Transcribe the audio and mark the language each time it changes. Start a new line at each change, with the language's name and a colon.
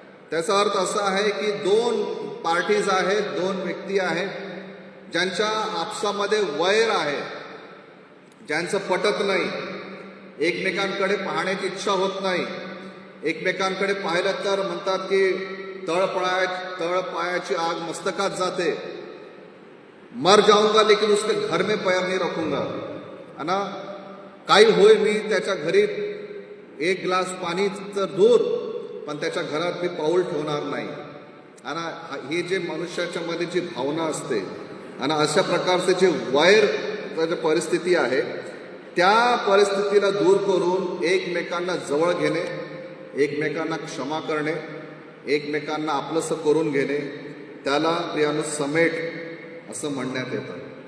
Marathi: त्याचा अर्थ असा आहे की दोन पार्टीज आहेत, दोन व्यक्ती आहेत, ज्यांच्या आपसामध्ये वैर आहे, ज्यांचं पटत नाही, एकमेकांकडे पाहण्याची इच्छा होत नाही. एकमेकांकडे पाहिलं तर म्हणतात की तळपायाची आग मस्तकात जाते.
Hindi: मर जाऊंगा लेकिन उसके घर में पैर नहीं रखूंगा. है ना,
Marathi: काही होय मी त्याच्या घरी एक ग्लास पाणी तर दूर, पण त्याच्या घरात मी पाऊल ठेवणार नाही. आणि हे जे मनुष्याच्या मध्ये जी भावना असते आणि अशा प्रकारचे जे वैर परिस्थिती आहे, त्या परिस्थितीला दूर करून एकमेकांना जवळ घेणे, एकमेकांना क्षमा करणे, एकमेकांना आपलंसं करून घेणे, त्याला प्रियानो समेट असं म्हणण्यात येतं.